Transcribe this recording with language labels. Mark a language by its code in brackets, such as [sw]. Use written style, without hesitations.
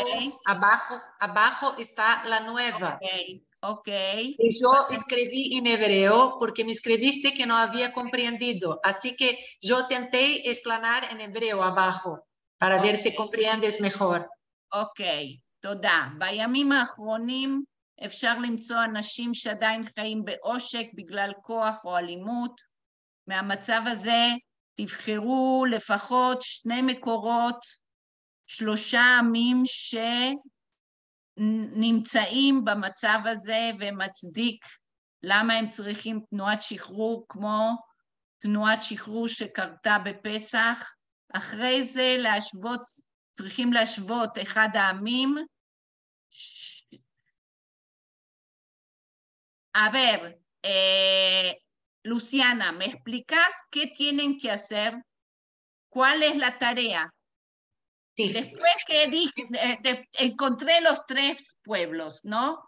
[es] Ok. abajo está la nueva. Ok. Y yo escribí en hebreo porque me escribiste que no había comprendido. Así que yo tenté explanar en hebreo abajo para ver si comprendes mejor. [he] Ok, תודה. בימים האחרונים אפשר למצוא אנשים שעדיין חיים בעושק בגלל כוח או אלימות. מהמצב הזה תבחרו לפחות 2 מקורות, 3 עמים שנמצאים במצב הזה ומצדיק למה הם צריכים תנועת שחרור כמו תנועת שחרור שקרתה בפסח. אחרי זה צריכים להשוות אחד העמים. [es] A ver, Luciana, ¿me explicas qué tienen que hacer? ¿Cuál es la tarea? Sí. Después que encontré los 3 pueblos, ¿no?